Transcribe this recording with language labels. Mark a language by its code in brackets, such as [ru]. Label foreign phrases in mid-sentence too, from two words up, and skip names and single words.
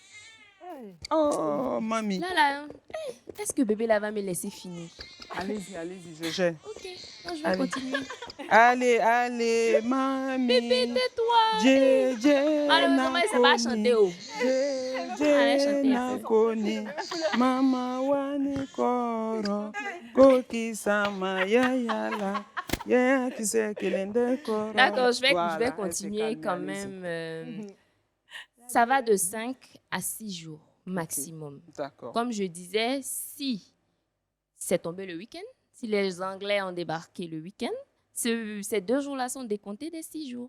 [fr] Oh, mamie. là, est-ce que bébé là va me laisser finir? Allez-y, je gère. Ok, donc je vais Allez. continuer. Allez, mamie. Bébé, tais-toi. Dje, Alors, comment ça va chanter? Oh? Allez, chanter. nakoni mama wane koro koki sama yayala yaya kise kelende koro. D'accord, je vais Voilà, elle s'est continuer calmée, quand allez-y. même. Ça va de 5 à 6 jours maximum. D'accord. Comme je disais, si c'est tombé le week-end, si les Anglais ont débarqué le week-end, ces 2 jours-là sont décomptés des 6 jours.